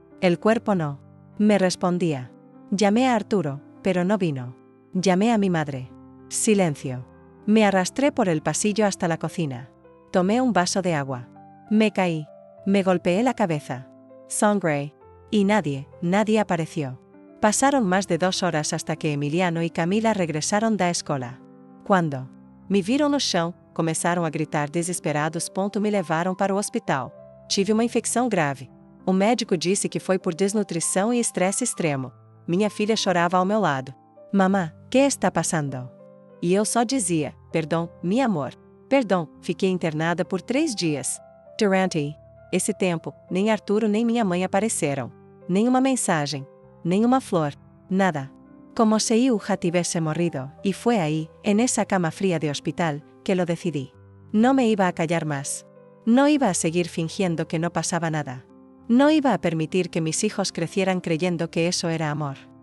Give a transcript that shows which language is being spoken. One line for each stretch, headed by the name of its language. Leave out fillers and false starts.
Spanish: El cuerpo no me respondía. Llamé a Arturo, pero no vino. Llamé a mi madre. Silencio. Me arrastré por el pasillo hasta la cocina. Tomé un vaso de agua. Me caí. Me golpeé la cabeza. Sangre. Y nadie apareció. Pasaron más de 2 horas hasta que Emiliano y Camila regresaron
Portuguese: da escola.
Spanish: Cuando
Portuguese: me viram no chão, começaram a gritar desesperados. Me levaram para o hospital. Tive uma infecção grave. O médico disse que foi por desnutrição e estresse extremo. Minha filha chorava ao meu lado.
Spanish: Mamá, ¿qué está pasando?
Portuguese: E eu só dizia, perdão,
Spanish: mi amor.
Portuguese: Perdão, fiquei internada por 3 dias. Durante esse tempo, nem Arturo nem minha mãe apareceram. Nenhuma mensagem. Nenhuma flor. Nada.
Spanish: Como si Iuja
Portuguese: tivese morrido,
Spanish: y fue ahí, en esa cama fría de hospital, que lo decidí. No me iba a callar más. No iba a seguir fingiendo que no pasaba nada. No iba a permitir que mis hijos crecieran creyendo que eso era amor.